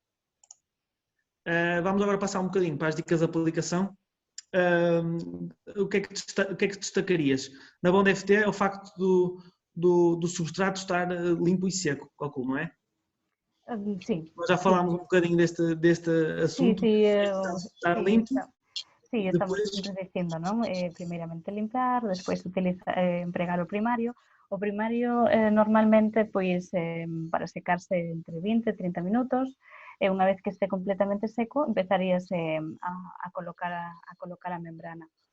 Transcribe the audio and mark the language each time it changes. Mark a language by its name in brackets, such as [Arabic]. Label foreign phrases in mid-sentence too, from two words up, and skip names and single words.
[Portuguese] Vamos agora passar um bocadinho para as dicas de aplicação. O que é que destacarias? Na Bond FT é o facto do substrato estar limpo e seco, calculo, não é? Sim. Nós já falámos um bocadinho deste assunto, estar limpo. [Galician] Sí, estamos sempre dicindo, non? Primeiramente limpiar, despois empregar o primario. O primario normalmente pois para secarse entre 20 e 30 minutos, e unha vez que este completamente seco empezarías a colocar a membrana.